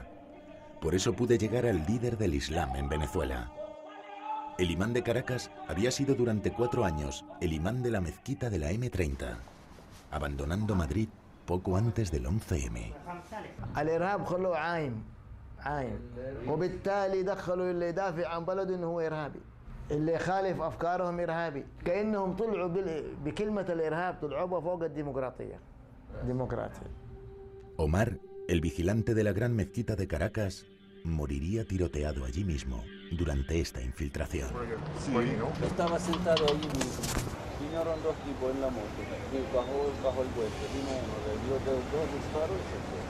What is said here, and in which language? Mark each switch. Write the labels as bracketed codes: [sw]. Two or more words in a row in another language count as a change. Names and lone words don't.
[es] Por eso pude llegar al líder del Islam en Venezuela. El imán de Caracas había sido durante 4 años el imán de la mezquita de la M30, abandonando Madrid poco antes del 11M. [ar] الإرهاب خلوه عايم وبالتالي دخلوا اللي يدافع عن بلده انه هو إرهابي اللي يخالف أفكارهم إرهابي كأنهم طلعوا بكلمة الإرهاب طلعوا فوق الديمقراطية [es] Omar, el vigilante de la gran mezquita de Caracas, moriría tiroteado allí mismo durante esta infiltración. Sí, estaba sentado allí mismo. Vinieron 2 tipos en la moto. Bajó el puente. Vino uno, le dio 2 disparos y se fue.